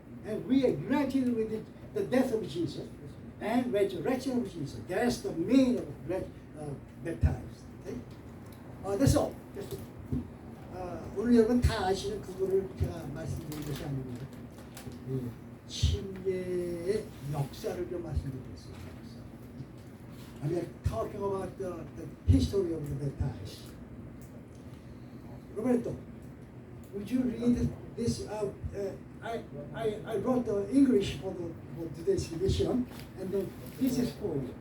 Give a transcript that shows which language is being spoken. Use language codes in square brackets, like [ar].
[en] And we are united with the death of Jesus and resurrection of Jesus. That's the meaning of baptized. Okay? That's all. That's all. [ko] 오늘 여러분 다 아시는 그거를 제가 말씀드린 것이 아닙니다. 침례의 역사를 좀 말씀드리겠습니다. [en] I mean, talking about the history of the baptized. Roberto, would you read this out? I wrote the English for today's edition, and then this is for you.